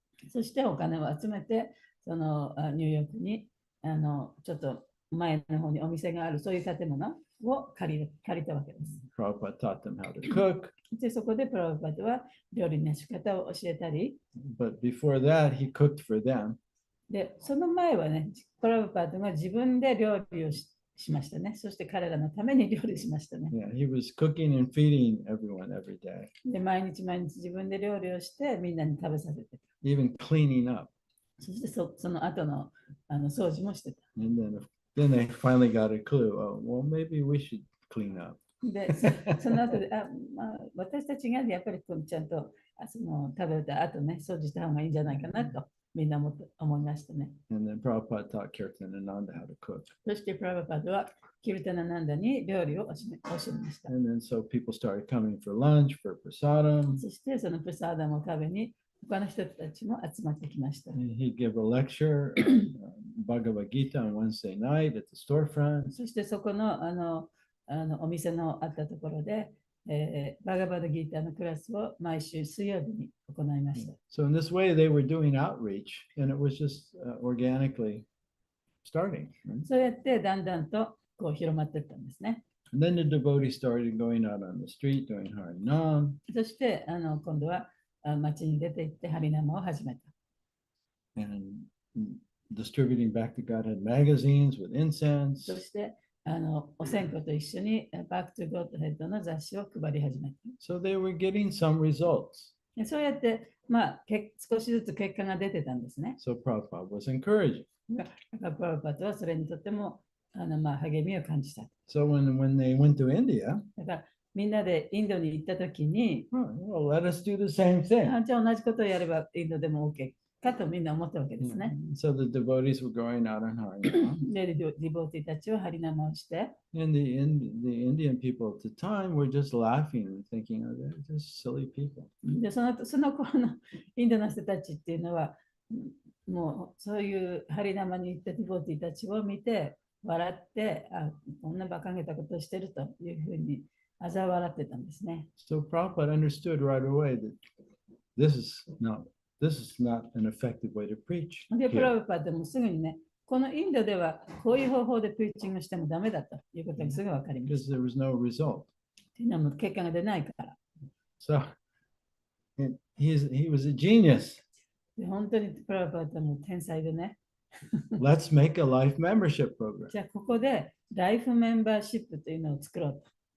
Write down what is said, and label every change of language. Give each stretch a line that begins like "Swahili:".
Japanese: そしてお金を集めて、そのニューヨークにちょっと前の方にお店があるそういう建物を借りたわけです。
English: Prabhupada taught them how to cook,
Japanese: で、そこでプラババータは料理の仕方を教えたり、
English: but before that, he cooked for them.
Japanese: で、その前はね、プラババータが自分で料理をしましたね。そして彼らのために料理しましたね。
English: Yeah, he was cooking and feeding everyone every day,
Japanese: で、毎日自分で料理をしてみんなに食べさせてた。
English: even cleaning up.
Japanese: そしてその後の掃除もしてた。
English: And then they finally got a clue. Oh, well, maybe we should clean up.
Japanese: で、その後で、私たちがやっぱりちゃんとその食べた後ね、掃除した方がいいんじゃないかなとみんな思いましたね。
English: And then Prabhupada taught Kirtananda how to cook.
Japanese: そしてプラバパドはキルタナナンダに料理を教えました。
English: And then so people started coming for lunch, for prasadam.
Japanese: そしてそのプサーダムを食べに他の人たちも集まってきました。
English: And he'd give a lecture, Bhagavad Gita on Wednesday night at the storefront.
Japanese: そしてそこのお店のあったところで、バガバダギーターのクラスを毎週水曜日に行いました。
English: So in this way, they were doing outreach, and it was just organically starting. Right?
Japanese: そうやってだんだんとこう広まっていったんですね。
English: And then the devotees started going out on the street doing Harinam.
Japanese: そして今度は街に出て行ってハリナマを始めた。
English: And distributing back to Godhead magazines with incense.
Japanese: そしてお線香と一緒にバックトゥゴッドヘッドの雑誌を配り始めた。
English: So they were getting some results.
Japanese: でそうやって、少しずつ結果が出てたんですね。
English: So Prabhupada was encouraging.
Japanese: だからプラバパトはそれにとっても励みを感じた。
English: So when they went to India,
Japanese: だからみんなでインドに行ったときに、
English: well, let us do the same thing.
Japanese: じゃあ同じことをやればインドでも OK かとみんな思ったわけですね。
English: So the devotees were going out on Harinam.
Japanese: で、ディボーティたちはハリナマをして、
English: And the Indian people at the time were just laughing and thinking, oh, they're just silly people.
Japanese: でその頃のインドの人たちっていうのは、もうそういうハリナマに行ったディボーティたちを見て、笑って、こんな馬鹿げたことをしてるというふうに嘲笑ってたんですね。
English: So Prabhupada understood right away that this is not an effective way to preach.
Japanese: で、プ
English: here.
Japanese: ラブパでもすぐにね、このインドではこういう方法でプリーチングしてもダメだということがすぐ分かりま
English: Because
Japanese: した。
English: there was no result.
Japanese: っていうのはもう結果が出ないから。
English: So he was a genius.
Japanese: で本当にプラブパーも天才でね。
English: Let's make a life membership program.
Japanese: じゃあここでライフメンバーシップというのを作ろうと。